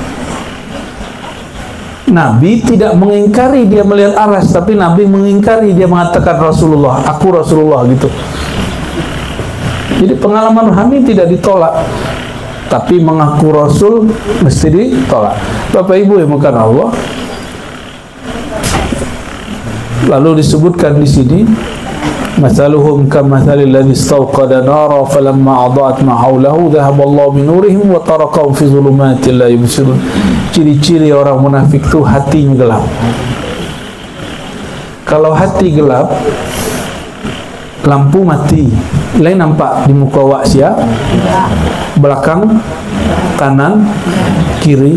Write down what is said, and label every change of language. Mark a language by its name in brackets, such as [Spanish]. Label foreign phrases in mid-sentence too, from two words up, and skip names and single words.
[Indonesian] Nabi tidak mengingkari dia melihat aras, tapi Nabi mengingkari dia mengatakan Rasulullah, aku Rasulullah gitu. Jadi pengalaman rohani tidak ditolak, tapi mengaku Rasul mesti ditolak. Bapak Ibu yang bukan Allah. Lalu disebutkan di sini, [Arabic] مثلهم كمثل الذي استوقد نارا فلما أضاءت ما حوله ذهب الله بنورهم وتركهم في ظلمات لا يبصرون. [Indonesian] Ciri-ciri orang munafik itu hatinya gelap. Kalau hati gelap, lampu mati, lain nampak di muka waksia, belakang, kanan, kiri.